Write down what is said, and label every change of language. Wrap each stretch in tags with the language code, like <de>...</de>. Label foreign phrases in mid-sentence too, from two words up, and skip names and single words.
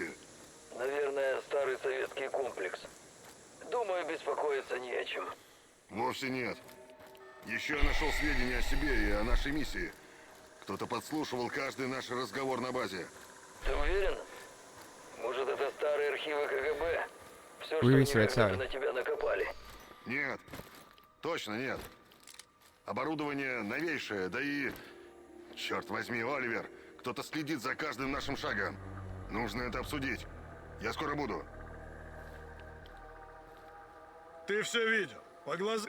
<ru>Наверное, старый советский комплекс. Думаю, беспокоиться не о чем. Вовсе нет. Еще я нашел сведения о себе и о нашей миссии. Кто-то подслушивал каждый наш разговор на базе. Ты уверен? Может, это старые архивы КГБ? Все, что</ru> <fr>Oui,</fr> <ru>они</ru> <fr>ça va être ça,</fr> <ru>когда-то</ru> <fr>oui.</fr> <ru>на тебя накопали. Нет. Точно нет. Оборудование новейшее, да и... Черт возьми, Оливер, кто-то следит за каждым нашим шагом. Нужно это обсудить. Я скоро буду. Ты все видел. По глазам.</ru>